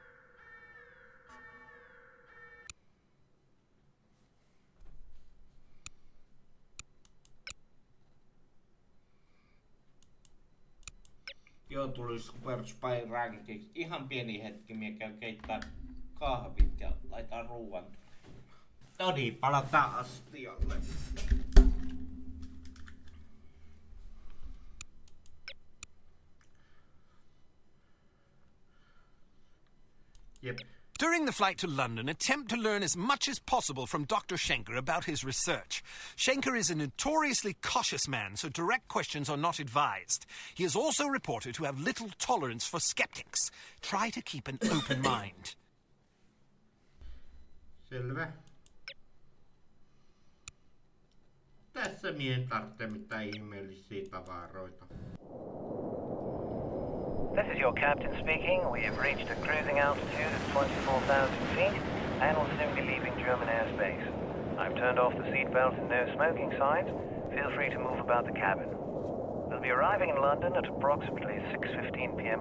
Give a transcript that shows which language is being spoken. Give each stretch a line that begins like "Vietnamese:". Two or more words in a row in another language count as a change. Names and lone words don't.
Finnish: Joo, tuli Super Spy Rankings. Ihan pieni hetki, minä käyn keittää kahvit ja laitan ruuan. No niin, palataan astialle.
English: Yep. During the flight to London, attempt to learn as much as possible from Dr. Schenker about his research. Schenker is a notoriously cautious man, so direct questions are not advised. He is also reported to have little tolerance for skeptics. Try to keep an open mind.
Finnish: Selvä. Tässä mien tarvitse mitään ihmeellisiä tavaroita.
English: This is your captain speaking. We have reached a cruising altitude of 24,000 feet and will soon be leaving German airspace. I've turned off the seatbelt and no smoking signs. Feel free to move about the cabin. We'll be arriving in London at approximately 6:15 p.m.